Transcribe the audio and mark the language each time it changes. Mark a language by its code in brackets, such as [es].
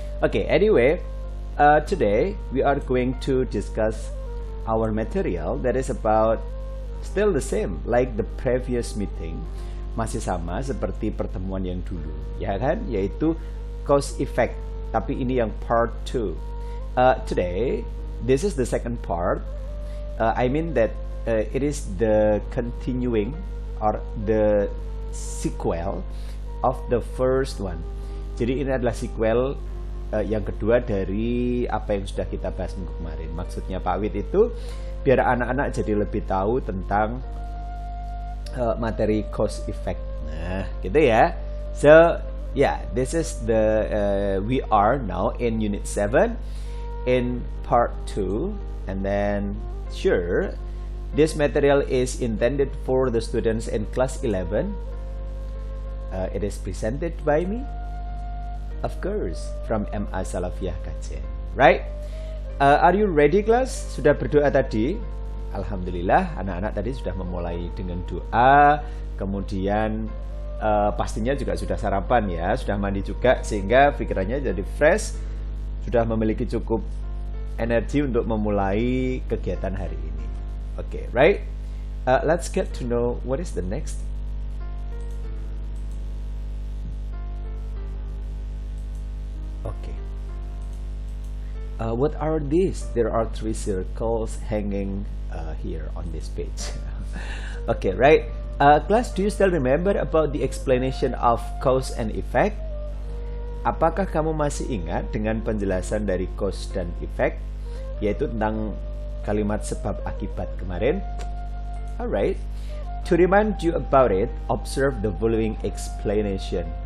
[en] Okay, anyway, today we are going to discuss our material that is about still the same like the previous meeting, [id] masih sama seperti pertemuan yang dulu ya kan, yaitu cause effect, tapi ini yang part 2. [en] Today this is the second part. I mean that it is the continuing or the sequel of the first one. [id] Jadi ini adalah sequel yang kedua dari apa yang sudah kita bahas minggu kemarin. Maksudnya Pak Wid itu biar anak-anak jadi lebih tahu tentang materi cause effect. Nah, gitu ya. [en] So, yeah, this is the we are now in unit 7 in part 2, and then sure, this material is intended for the students in class 11. It is presented by me, of course, from MA Salafiyah Kajen, right? Are you ready, class? [id] Sudah berdoa tadi? Alhamdulillah, anak-anak tadi sudah memulai dengan doa. Kemudian pastinya juga sudah sarapan ya, sudah mandi juga, sehingga pikirannya jadi fresh, sudah memiliki cukup energi untuk memulai kegiatan hari ini. [en] Okay, right? Let's get to know what is the next. Okay. What are these? There are 3 circles hanging here on this page. Okay, right? Class, do you still remember about the explanation of cause and effect? [id] Apakah kamu masih ingat dengan penjelasan dari cause dan effect, yaitu tentang kalimat sebab akibat kemarin? [en] Alright. To remind you about it, observe the following explanation.